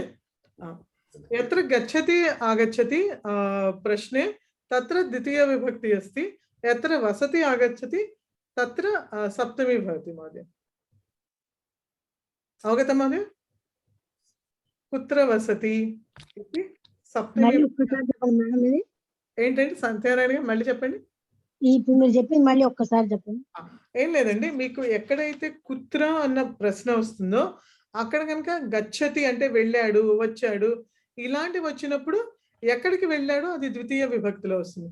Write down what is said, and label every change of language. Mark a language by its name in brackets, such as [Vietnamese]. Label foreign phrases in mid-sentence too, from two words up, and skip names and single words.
[Sanskrit] यत्र गच्छति आगच्छति प्रश्ने तत्र द्वितीयविभक्ति अस्ति, यत्र वसति आगच्छति तत्र सप्तमी भवति महोदय। अवगतं महोदय? कुत्र वसति इति सप्तमी। [Telugu] మళ్ళీ ఒక్కసారి చెప్పండి మేడం ఇది. ఏంటంటే సత్యనారాయణ గారు మళ్ళీ చెప్పండి. ఇప్పుడు మీరు చెప్పింది మళ్ళీ ఒక్కసారి చెప్పండి. ఏం లేదండి, మీకు ఎక్కడైతే కుత్ర అన్న ప్రశ్న వస్తుందో అక్కడ కనుక గచ్చతి అంటే వెళ్ళాడు, వచ్చాడు ఇలాంటివి వచ్చినప్పుడు ఎక్కడికి వెళ్ళాడో అది ద్వితీయ విభక్తిలో వస్తుంది.